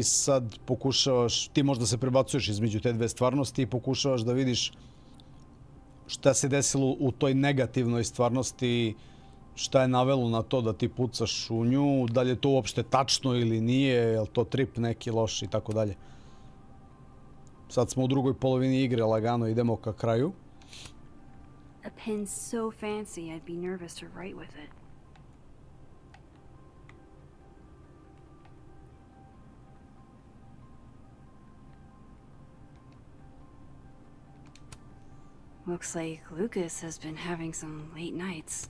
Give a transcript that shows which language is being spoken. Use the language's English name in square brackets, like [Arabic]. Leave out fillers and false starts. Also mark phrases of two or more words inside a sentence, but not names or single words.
[Serbian] Sad pokušavaš, ti možda se prebacuješ između te dve stvarnosti i pokušavaš da vidiš šta se desilo u toj negativnoj stvarnosti, šta je navelo na to da ti pucaš u nju, da li je to uopšte tačno ili nije, je li to trip neki loš i tako dalje. Sad smo u drugoj polovini igre, lagano idemo ka kraju. [English] A pen's so fancy I'd be nervous to write with it. Looks like Lucas has been having some late nights.